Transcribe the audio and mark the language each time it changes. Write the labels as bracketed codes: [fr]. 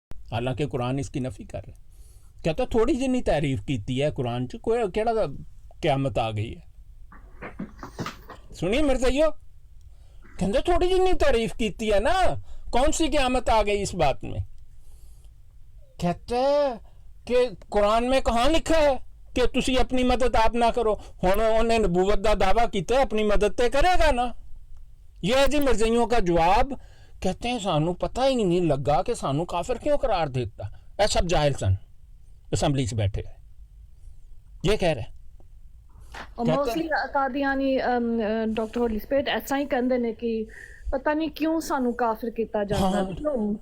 [ur] حالانکہ قرآن اس کی نفی کر رہے. [pa] کہتا تھوڑی جنی تعریف کیتی ہے قرآن چ, کوئی کیڑا قیامت آ گئی ہے. [ur] سنیے مرزائیو, کہتے [pa] تھوڑی جنی تعریف کیتی ہے نا, [ur] کون سی قیامت آ گئی اس بات میں. کہتے کہ قرآن میں کہاں لکھا ہے کہ [pa] تسی اپنی مدد آپ نہ کرو. ہن انہیں نبوت دا دعویٰ کیتا ہے, اپنی مدد تے کرے گا نا. [ur] یہ ہے جی مرزائیوں کا جواب. کہتے ہیں [pa] سانو پتہ ہی نہیں لگا کہ سانو کافر کیوں قرار دیتا. اے سب جاہل سن اسمبلی سے بیٹھے, [ur] یہ کہہ رہے. [pa] اور موسٹلی قادیانی ڈاکٹر علی اسپیٹ ایسا ہی کہندے نے کہ پتہ نہیں کیوں سانو کافر کیتا جاتا ہے.